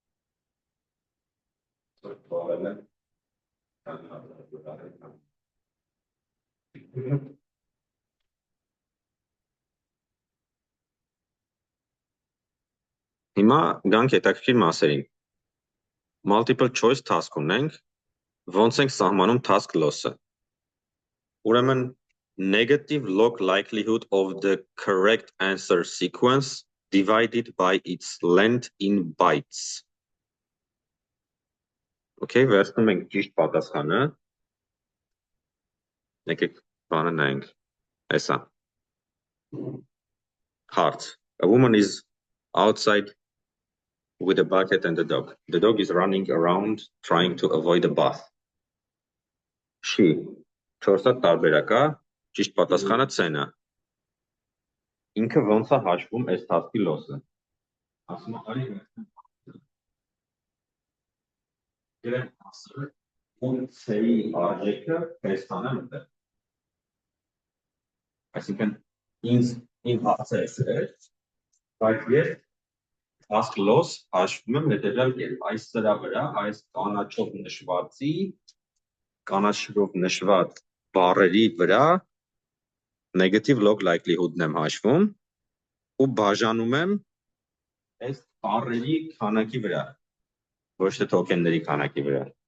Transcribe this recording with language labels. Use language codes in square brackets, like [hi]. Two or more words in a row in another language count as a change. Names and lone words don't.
[hy] Սորտորելը Հիմա գանք հետաքրքիր մասերին։ [en] Multiple choice task [hy] ունենք, ոնց ենք սահմանում [en] task loss-ը։ [hy] Ուրեմն [en] negative log likelihood of the correct answer sequence divided by its length in bytes. [hy] Okay, վերցնում ենք ճիշտ պատասխանը։ Եկեք բանը նայենք։ Էսա։ Հարց. [en] A woman is outside with a bucket and a dog. The dog is running around trying to avoid a bath. She. [hy] 4-ը տարբերակ է, ճիշտ պատասխանը C-ն է։ Ինքը ոնց է հաշվում այս [en] task-ի loss-ը։ [hy] Ասում է, արի Գրեմ ասել, ում C-ի արժեքը հեսան է մտել։ Այսինքն, իմ հարցը է, բայց ես [en] task loss [hy] հաշվում եմ հետևյալ կերպ, այս սրա վրա, այս կանաչով նշված բառերի վրա [en] negative log likelihood-ն [hy] եմ հաշվում ու բաժանում եմ այս բառերի քանակի վրա, ոչ թե token-ների քանակի վրա։